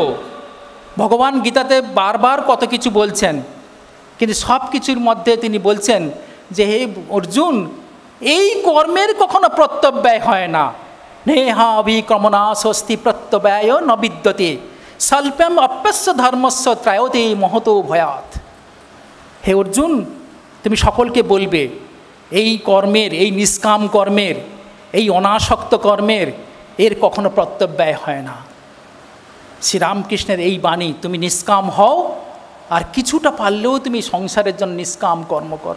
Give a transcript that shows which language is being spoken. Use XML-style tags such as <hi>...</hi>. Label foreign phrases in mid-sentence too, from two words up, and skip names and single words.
<bn>ভগবান গীতাতে বারবার কত কিছু বলছেন, কিন্তু সব কিছুর মধ্যে তিনি বলছেন যে হে অর্জুন, এই কর্মের কখনো প্রত্যব্যয় হয় না।</bn> <sa>নেহাভিক্রমণা স্বস্তি প্রত্যব্যয় ন বিদ্যতে স্বল্পম অপ্যস্য ধর্মস্য ত্রায়তে মহতো ভয়াৎ।</sa> <bn>হে অর্জুন, তুমি সকলকে বলবে এই কর্মের, এই নিষ্কাম কর্মের, এই অনাসক্ত কর্মের এর কখনো প্রত্যব্যয় হয় না। শ্রীরামকৃষ্ণের এই বাণী, তুমি নিষ্কাম হও আর কিছুটা পারলেও তুমি সংসারের জন্য নিষ্কাম কর্ম করো।</bn>